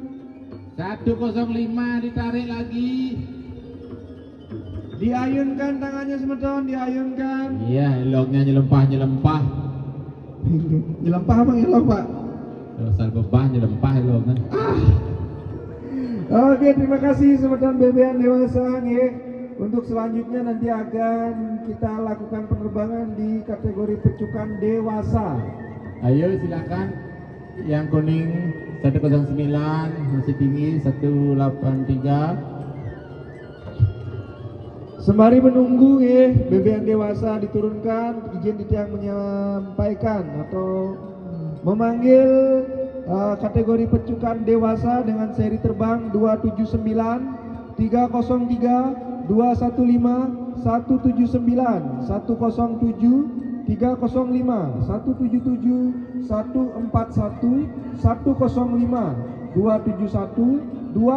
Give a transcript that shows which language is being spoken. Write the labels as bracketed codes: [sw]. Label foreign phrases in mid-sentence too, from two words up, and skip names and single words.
[id] 105 ditarik lagi. Diayunkan tangannya semeton, diayunkan. [sas] Iya, eloknya nyelempah. Nyelempah apa ngelok pak? Asal bebah nyelempah eloknya. [id] Oke, terima kasih semeton bebean dewasa nge. Untuk selanjutnya nanti akan kita lakukan penerbangan di kategori pecukan dewasa. Ayo silakan. Yang kuning 109 masih tinggi 183. Sembari menunggu bebean dewasa diturunkan, izin Ditiang menyampaikan atau memanggil kategori pecukan dewasa dengan seri terbang 279 303 215 179 107 305 177 141 105 271 219